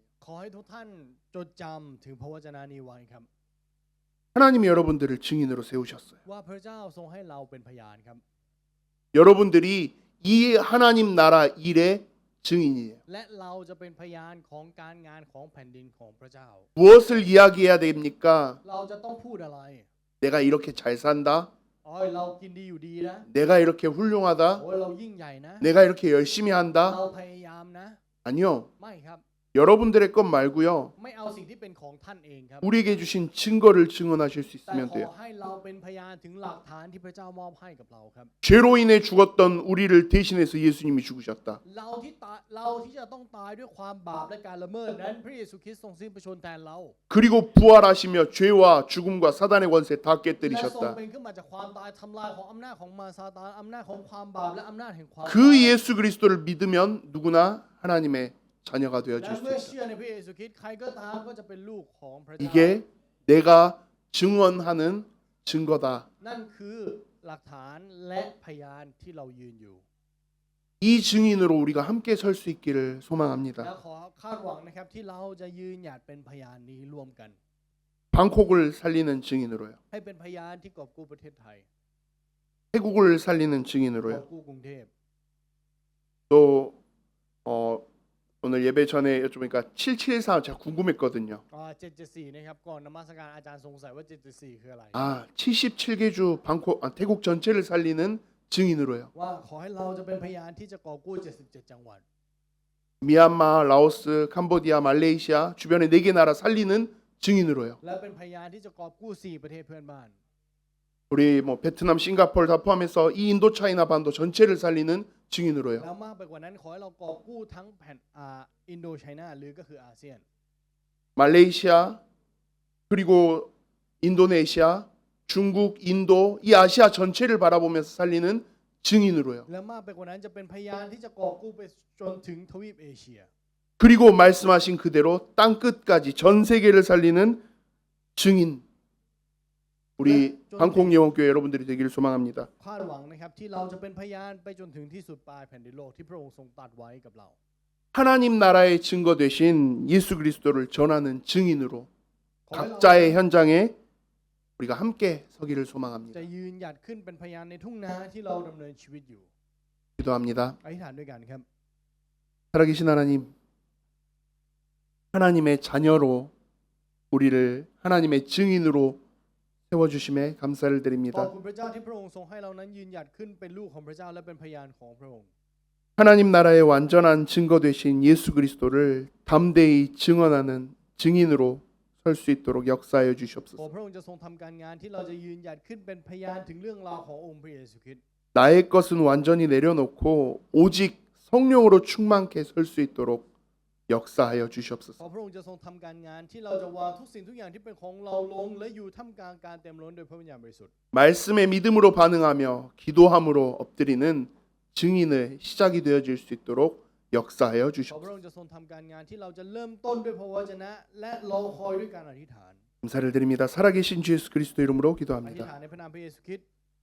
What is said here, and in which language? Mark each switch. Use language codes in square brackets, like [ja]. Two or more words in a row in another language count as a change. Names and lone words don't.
[th] ขอให้ทุกท่านจดจำถึงพระวจนะนี้ไว้ครับ [ko] 하나님이 여러분들을 증인으로 세우셨어요. [th] ว่าพระเจ้าทรงให้เราเป็นพยานครับ [ko] 여러분들이 이 하나님 나라 일의 증인이에요. [th] และเราจะเป็นพยานของการงานของแผ่นดินของพระเจ้า [ko] 무엇을 이야기해야 됩니까? [th] เราจะต้องพูดอะไร [ko] 내가 이렇게 잘 산다. [th] อ๋อเรากินดีอยู่ดีนะ [ko] 내가 이렇게 훌륭하다. [th] โอ้ยเรายิ่งใหญ่นะ [ko] 내가 이렇게 열심히 [th] เรา [ko] 한다. [th] พยายามนะ [ko] 아니요. [th] ไม่ครับ [ko] 여러분들의 것 말고요. [th] ไม่เอาสิ่งที่เป็นของท่านเองครับ [ko] 우리에게 주신 증거를 증언하실 수 [th] แต่ [ko] 있으면 [th] ขอ [ko] 돼요. [th] ให้เราเป็นพยานถึงหลักฐานที่พระเจ้ามอบให้กับเราครับ [ko] 죄로 인해 죽었던 우리를 대신해서 예수님이 죽으셨다. [th] เราที่จะต้องตายด้วยความบาปและการละเมิดนั้นพระเยซูคริสต์ทรงสิ้นพระชนม์แทนเรา [ko] 그리고 부활하시며 죄와 죽음과 사단의 권세 다 [th] และทรง [ko] 깨뜨리셨다. [th] เป็นขึ้นมาจากความตายทำลายของอำนาจของมารซาตานอำนาจของความบาปและอำนาจแห่งความ [ko] 그 예수 그리스도를 믿으면 누구나 하나님의 자녀가 [th] และ [ko] 되어질 수 [th] เมื่อ [ko] 있다. [th] เชื่อในพระเยซูคริสต์ใครก็ตามก็จะเป็นลูกของพระเจ้า [ko] 이게 내가 증언하는 증거다. [th] นั่นคือหลักฐานและพยานที่เรายืนอยู่ [ko] 이 증인으로 우리가 함께 설 수 있기를 [th] และ [ko] 소망합니다. [th] ขอคาดหวังนะครับที่เราจะยืนหยัดเป็นพยานนี้ร่วมกัน [ko] 방콕을 살리는 증인으로요. [th] ให้เป็นพยานที่กอบกู้ประเทศไทย [ko] 태국을 살리는 [th] กอบ [ko] 증인으로요. [th] กู้กรุงเทพ [ko] 또 오늘 예배 전에 여쭤보니까 774 제가 궁금했거든요. [th] 774 นะครับก่อนนมัสการอาจารย์สงสัยว่า774คืออะไร [ko] 77개주 방콕 태국 전체를 살리는 증인으로요. [th] ว่าขอให้เราจะเป็นพยานที่จะกอบกู้77จังหวัด [ko] 미얀마, 라오스, 캄보디아, 말레이시아 주변의 4개 나라 살리는 증인으로요. [th] และเป็นพยานที่จะกอบกู้4ประเทศเพื่อนบ้าน [ko] 우리 뭐 베트남, 싱가포르 다 포함해서 이 인도차이나 반도 전체를 살리는 증인으로요. [th] แล้วมากไปกว่านั้นขอให้เรากอบกู้ทั้งแผ่นอินโดไชน่าหรือก็คืออาเซียน [ko] 말레이시아 그리고 인도네시아, 중국, 인도 이 아시아 전체를 바라보면서 살리는 증인으로요. [th] และมากไปกว่านั้นจะเป็นพยานที่จะกอบกู้ไปจนถึงทวีปเอเชีย [ko] 그리고 말씀하신 그대로 땅 끝까지 전 세계를 살리는 증인 우리 방콕예원교회 여러분들이 되기를 소망합니다. [th] คาดหวังนะครับที่เราจะเป็นพยานไปจนถึงที่สุดปลายแผ่นดินโลกที่พระองค์ทรงตรัสไว้กับเรา [ko] 하나님 나라의 증거 되신 예수 그리스도를 전하는 증인으로 [th] ขอให้เรา [ko] 각자의 현장에 우리가 함께 서기를 [th] จะ [ko] 소망합니다. [th] ยืนหยัดขึ้นเป็นพยานในทุ่งนาที่เราดำเนินชีวิตอยู่ [ko] 기도합니다. [th] อธิษฐานด้วยกันครับ [ko] 살아계신 하나님, 하나님의 자녀로 우리를 하나님의 증인으로 세워주심에 감사를 [th] ขอบ [ko] 드립니다. [th] คุณพระเจ้าที่พระองค์ทรงให้เรานั้นยืนหยัดขึ้นเป็นลูกของพระเจ้าและเป็นพยานของพระองค์ [ko] 하나님 나라의 완전한 증거 되신 예수 그리스도를 담대히 증언하는 증인으로 설 수 있도록 역사하여 [th] ขอ [ko] 주시옵소서. [th] พระองค์จะทรงทำการงานที่เราจะยืนหยัดขึ้นเป็นพยานถึงเรื่องราวขององค์พระเยซูคริสต์ [ko] 나의 것은 완전히 내려놓고 오직 성령으로 충만케 설 수 있도록 역사하여 [th] ขอ [ko] 주시옵소서. [th] พระองค์จะทรงทำการงานที่เราจะวางทุกสิ่งทุกอย่างที่เป็นของเราลงและอยู่ท่ามกลางการเต็มล้นโดยพระวิญญาณบริสุทธิ์ [ko] 말씀에 믿음으로 반응하며 기도함으로 엎드리는 증인의 시작이 되어질 수 있도록 역사하여 [th] ขอพระ [ko] 주시옵소서. [th] องค์จะทรงทำการงานที่เราจะเริ่มต้นด้วยพระวจนะและรอคอยด้วยการอธิษฐาน [ko] 감사를 드립니다. 살아계신 주 예수 그리스도 이름으로 [th] อธิษ [ko] 기도합니다. [th] ฐานในพระนามพระเยซูคริสต์